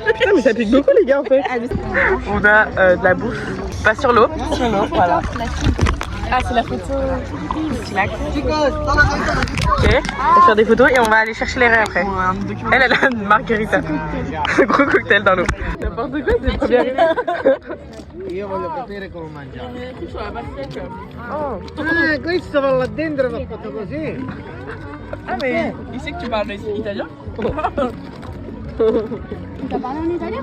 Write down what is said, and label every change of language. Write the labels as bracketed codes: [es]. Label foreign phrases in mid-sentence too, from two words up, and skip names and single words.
[fr] Putain, mais ça pique beaucoup, les gars, en fait. On a de la bouffe. Pas sur l'eau. Sur l'eau, voilà. Ah, c'est la photo. Ok, on va faire des photos et on va aller chercher les raies après. Elle a une margarita. Un gros cocktail dans l'eau. N'importe quoi, c'est le premier arrivé. [it] Io voglio capire come mangiare. Oh. Ah, questo va là dentro va fatto così. [fr] Ah, mais il sait que tu parles italien? Tu vas parler en italien?